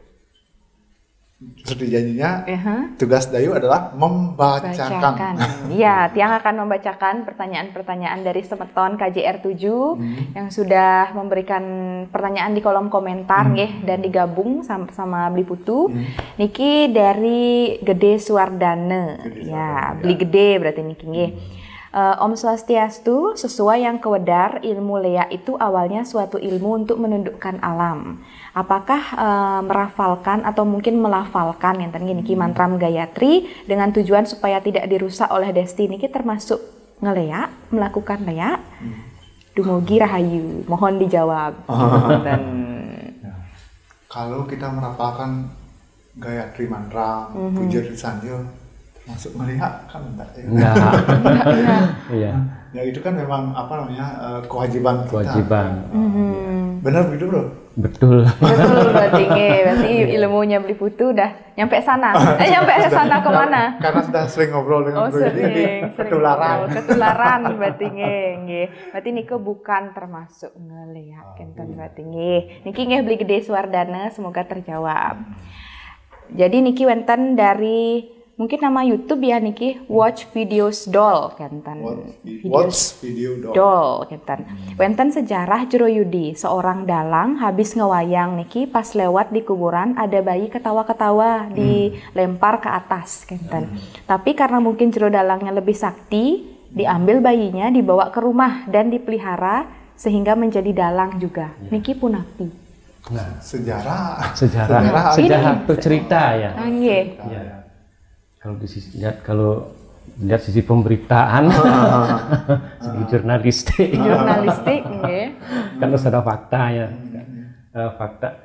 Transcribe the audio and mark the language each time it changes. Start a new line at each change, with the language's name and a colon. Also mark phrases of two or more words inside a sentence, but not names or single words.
Indonesian: Seperti janjinya, tugas Dayu adalah membacakan. Ya, Tiang akan membacakan pertanyaan-pertanyaan dari semeton KJR 7 yang sudah memberikan pertanyaan di kolom komentar dan digabung sama Beli Putu. Niki dari Gede Suwardane. Ya, Beli Gede berarti Niki nggih. Om Swastiastu, sesuai yang kewedar, ilmu lea itu awalnya suatu ilmu untuk menundukkan alam. Apakah merafalkan atau mungkin melafalkan yang tadi niki mantram Gayatri dengan tujuan supaya tidak dirusak oleh desti niki termasuk ngelea, melakukan lea?
Balinese: Dumugi rahayu,
Indonesian: mohon dijawab. Dan kalau kita merapalkan Gayatri mantra, puja Sanjo, masuk melihat kan enggak ya? Enggak. Iya. Ya itu kan memang apa namanya kewajiban kita. Kewajiban. Benar begitu Bro? Betul. betul berarti ilmunya Beli Putu udah nyampe sana. Nyampe sana kemana? Karena sudah sering ngobrol dengan Bro jadi ketularan. Ketularan berarti nggih. Berarti Niko bukan termasuk ngelihat kenten berarti nggih. Niki nggih Beli Gede Suwardane, semoga terjawab. Jadi
Balinese: Niki wenten
Indonesian: dari mungkin nama YouTube ya Niki, Watch Videos Doll kenten. Watch Video Doll kenten. Wenten sejarah Jero Yudi, seorang dalang habis ngewayang Niki pas lewat di kuburan ada bayi ketawa-ketawa dilempar ke atas kenten. Tapi karena mungkin Jero dalangnya lebih sakti, diambil bayinya dibawa ke rumah dan dipelihara sehingga menjadi dalang juga.
Balinese: Niki punapi.
Indonesian: Nah, sejarah itu cerita ya. Nggih. Kalau lihat sisi pemberitaan, segi jurnalistik, nggih. kan harus ada fakta ya, fakta.